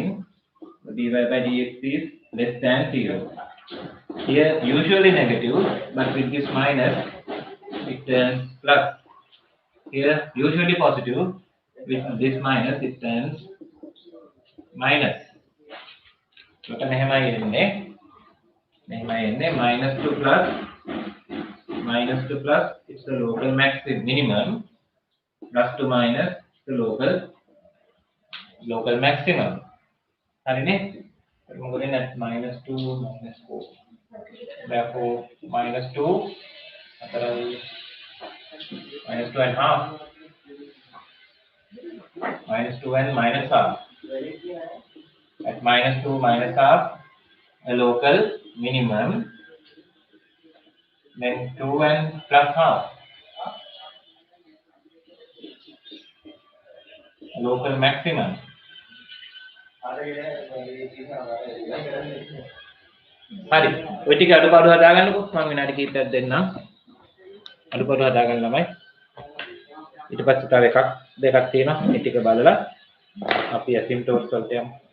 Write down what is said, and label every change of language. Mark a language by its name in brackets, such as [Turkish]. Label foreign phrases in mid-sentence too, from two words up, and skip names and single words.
[English] So dy by dx is less than 0. Here usually negative, but with this minus it turns plus. Here usually positive, with this minus it turns minus. So [Sinhala] මෙහෙමයි එන්නේ [English] minus 2 plus it's the local minimum, plus to minus the local maximum. [Sinhala] හරිනේ? මොකද [English] net minus 2 minus 4. Therefore minus 2 minus 2 and half. Minus 2 and minus half. At minus 2 minus half, a local minimum. Then 2 and plus half. A local maximum. [Sinhala] හරි. ඔය ටික අඩුපාඩු හදාගන්නකො. මම විනාඩි කිහිපයක් දෙන්නම්. අඩුපාඩු හදාගන්න ළමයි. ඊට පස්සේ තව එකක් දෙකක් තියෙනවා. මේ ටික බලලා අපි asymptotes වලට යමු.